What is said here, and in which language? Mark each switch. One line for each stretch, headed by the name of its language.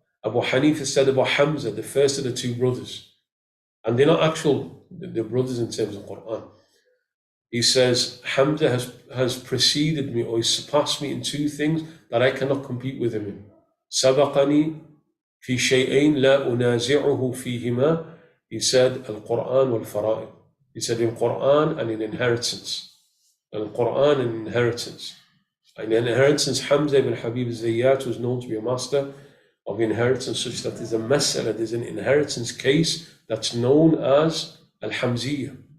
English: Abu Hanifa said about Hamza, the first of the 2 brothers, and they're not they're brothers in terms of Quran. He says, Hamza has preceded me, or he surpassed me in 2 things that I cannot compete with him in.
Arabic: سبقني في شيئين لا أنازعه فيهما.
English: He said Al-Quran wal-Fara'id. He said in Quran and in inheritance. Al-Quran and inheritance. In inheritance, Hamza ibn Habib al-Zayyat was known to be a master of inheritance, such that there's a mas'ala, there's an inheritance case that's known as Al-Hamziyya.